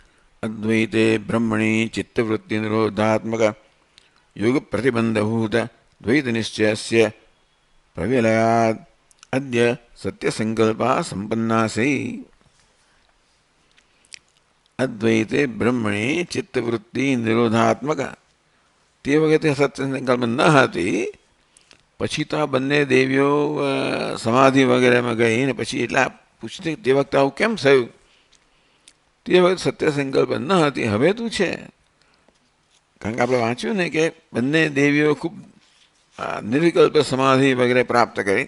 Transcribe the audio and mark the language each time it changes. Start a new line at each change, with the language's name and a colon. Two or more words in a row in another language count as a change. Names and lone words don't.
Sanskrit: अद्वैते ब्रह्मणि चित्तवृत्ति निरोधात्मक युग प्रतिबंधभूत द्वैतनिश्चयस्य प्रविलयात् अद्य सत्यसङ्कल्पः सम्पन्नासि। अद्वैते ब्रह्मणे चित्तवृत्ति निरोधात्मक
Gujarati: તે વખતે સત્ય સંકલ્પ ન હતી, પછી તો આ બંને દેવીઓ સમાધિ વગેરેમાં ગઈ ને પછી એટલા પૂછતી તે વખતે આવું કેમ થયું? તે વખતે સત્ય સંકલ્પ ન હતી, હવે તું છે. કારણ કે આપણે વાંચ્યું ને કે બંને દેવીઓ ખૂબ નિર્વિકલ્પ સમાધિ વગેરે પ્રાપ્ત કરી.